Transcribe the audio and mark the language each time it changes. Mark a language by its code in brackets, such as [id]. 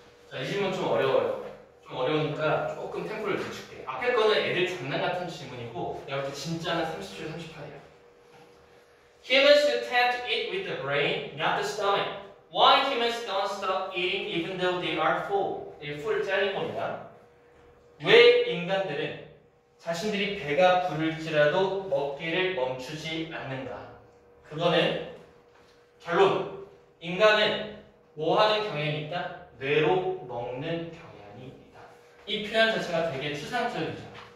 [ko] 자, 이 질문 좀 어려워요. 좀 어려우니까 조금 템포를 늦출게. 앞에 거는 애들 장난 같은 질문이고 내가 볼 때 진짜는 30줄 38이야. [en] Humans do tend to eat with the brain, not the stomach. Why humans don't stop eating even though they are full? [ko] 이 full을 짜는 겁니다. 왜 인간들은 자신들이 배가 부를지라도 먹기를 멈추지 않는가? 그거는 결론. 인간은 뭐 하는 경향이 있다? 뇌로 먹는 경향이 있다. 이 표현 자체가 되게 추상적이죠.